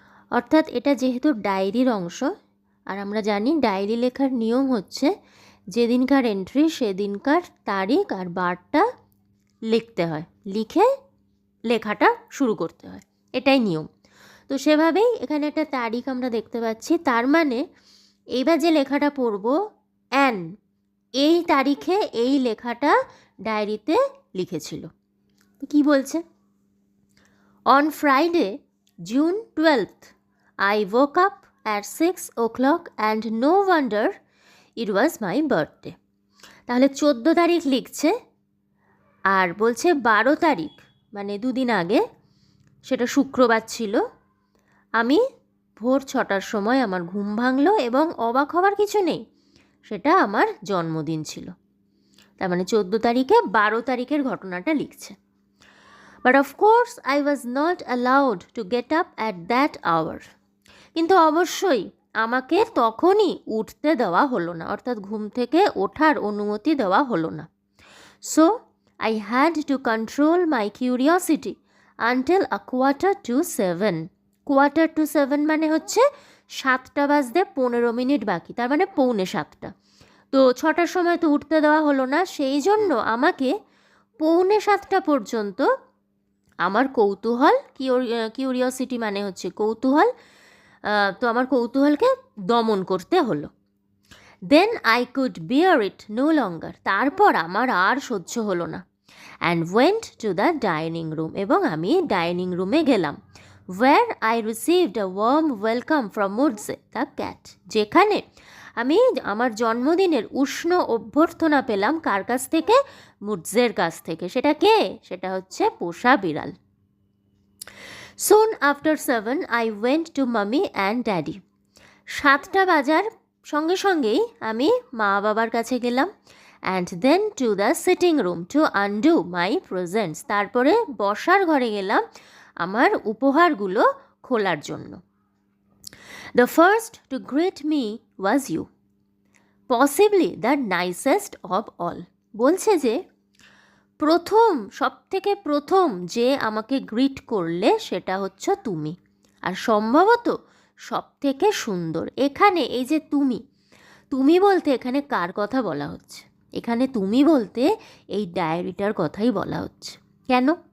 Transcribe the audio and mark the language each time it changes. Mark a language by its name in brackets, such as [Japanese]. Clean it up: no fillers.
[Bangla] অর্থাৎ এটা যেহেতু ডায়েরির অংশ, আর আমরা জানি ডায়েরি লেখার নিয়ম হচ্ছে যেদিনকার এন্ট্রি সেদিনকার তারিখ আর বারটা লিখতে হয়, লিখে লেখাটা শুরু করতে হয়, এটাই নিয়ম। তো সেভাবেই এখানে একটা তারিখ আমরা দেখতে পাচ্ছি, তার মানে এইবার যে লেখাটা পড়ব, অ্যান এই তারিখে এই লেখাটা ডায়েরিতে লিখেছিল। তো কী বলছে? [English] On Friday June 12th, I woke up at 6 o'clock and no wonder it was my birthday. [Bangla] তাহলে 14 তারিখ লিখছে আর বলছে 12 তারিখ মানে দুদিন আগে, সেটা শুক্রবার ছিল, আমি ভোর 6টার সময় আমার ঘুম ভাঙলো এবং অবাক হওয়ার কিছু নেই, সেটা আমার জন্মদিন ছিল। তার মানে 14 তারিখে 12 তারিখের ঘটনাটা লিখছে। [English] But of course I was not allowed to get up at that hour. [Bangla] কিন্তু অবশ্যই আমাকে তখনই উঠতে দেওয়া হলো না, অর্থাৎ ঘুম থেকে ওঠার অনুমতি দেওয়া হলো না। [English] So I had to control my curiosity until a 6:45. [Bangla] 6:45 মানে হচ্ছে 7টা বাজতে 15 মিনিট বাকি, তার মানে 6:45। তো 6টার সময় তো উঠতে দেওয়া হলো না, সেই জন্য আমাকে 6:45 পর্যন্ত আমার কৌতূহল, কিউরিওসিটি মানে হচ্ছে কৌতূহল, তো আমার কৌতূহলকে দমন করতে হলো। [English] then I could bear it no longer, [Bangla] তারপর আমার আর সহ্য হলো না। [English] and went to the dining room, [Bangla] এবং আমি ডাইনিং রুমে গেলাম। [English] where I received a warm welcome from Mudge the cat, [Bangla] যেখানে আমি আমার জন্মদিনের উষ্ণ অভ্যর্থনা পেলাম কার কাছ থেকে? মুডজের কাছ থেকে। সেটা কে? সেটা হচ্ছে পোষা বিড়াল। [English] Soon after 7 I went to mummy and daddy. [Bangla] 7টা বাজার সঙ্গে সঙ্গেই আমি মা বাবার কাছে গেলাম। [English] And then to the sitting room to undo my presents. [Bangla] তারপরে বসার ঘরে গেলাম আমার উপহারগুলো খোলার জন্য। [English] The first to greet me was you, possibly the nicest of all. [Bangla] বলছে যে প্রথম, সবথেকে প্রথম যে আমাকে গ্রিট করলে সেটা হচ্ছে তুমি, আর সম্ভবত সবথেকে সুন্দর। এখানে এই যে তুমি, তুমি বলতে এখানে কার কথা বলা হচ্ছে? এখানে তুমি বলতে এই ডায়েরিটার কথাই বলা হচ্ছে। কেন?